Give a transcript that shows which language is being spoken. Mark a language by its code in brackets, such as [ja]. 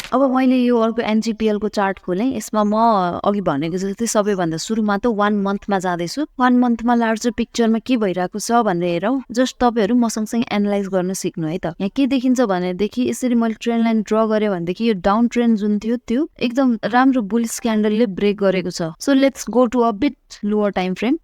[ne] अब मैले यो अर्को एनजीपीएल को चार्ट खोलेँ। यसमा म अघि भनेको जस्तै सबैभन्दा सुरुमा त 1 मन्थमा जाँदैछु। 1 मन्थमा लार्जर पिक्चरमा के भइरहेको छ भनेर हेरौँ। जस्ट तपाईहरु मसँगसँगै एनालाइज गर्न सिक्नु है त। यहाँ के देखिन्छ भनेदेखि यसरी मैले ट्रेन्ड लाइन ड्र गरे भनेदेखि यो डाउन ट्रेन्ड जुन थियो त्यो एकदम राम्रो बुलिश क्यान्डलले ब्रेक गरेको छ। [en] So let's go to a bit lower time frame.